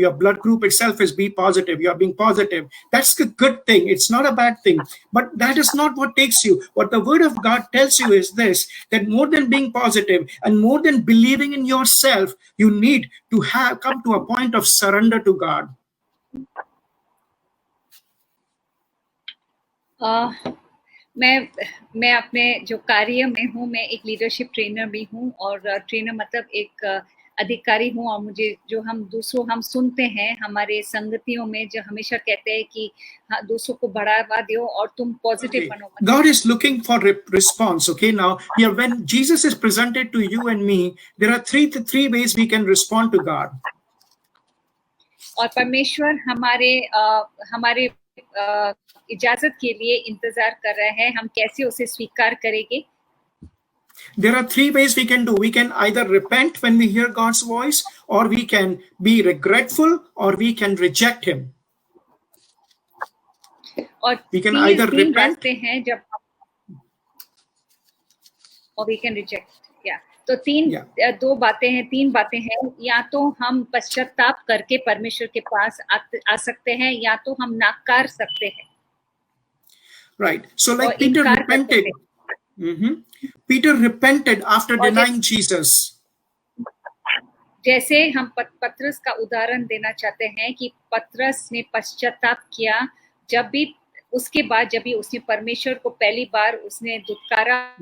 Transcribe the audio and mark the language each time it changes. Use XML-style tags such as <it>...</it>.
<en>Your blood group itself is be positive. You are being positive. That's a good thing. It's not a bad thing. But that is not what takes you. What the Word of God tells you is this, that more than being positive and more than believing in yourself, you need to come to a point of surrender to God.</en> <hi>मैं अपने जो कार्य में हूँ, मैं एक leadership trainer भी हूँ, और ट्रेनर मतलब एक अधिकारी हूँ। और मुझे जो हम सुनते हैं हमारे संगतियों में, जो हमेशा कहते हैं कि हाँ, दूसरों को बढ़ावा दो और तुम पॉजिटिव बनो।</hi> <en>God is looking for response. Okay, now here when Jesus is presented to you and me, there are three ways we can respond to God.</en> <hi>और परमेश्वर हमारे इजाजत के लिए इंतजार कर रहा है, हम कैसे उसे स्वीकार करेंगे।</hi> <en>There are three ways we can do. We can either repent when we hear God's voice, or we can be regretful, or we can reject Him.</en> <hi>और</hi> <en>we can either repent,</en> <hi>हैं जब,</hi> <en>or we can reject.</en> <hi>तो दो बातें हैं, तीन बातें हैं। या तो हम पश्चाताप करके परमेश्वर के पास आ सकते हैं, या तो हम नाकार सकते हैं।</hi> <en>Right. So like Peter repented. Peter repented after denying Jesus.</en> <hi>जैसे हम पतरस का उदाहरण देना चाहते हैं कि पतरस ने पश्चाताप किया उसके बाद जब भी उसने परमेश्वर को पहली बार उसने दुत्कारा।</hi>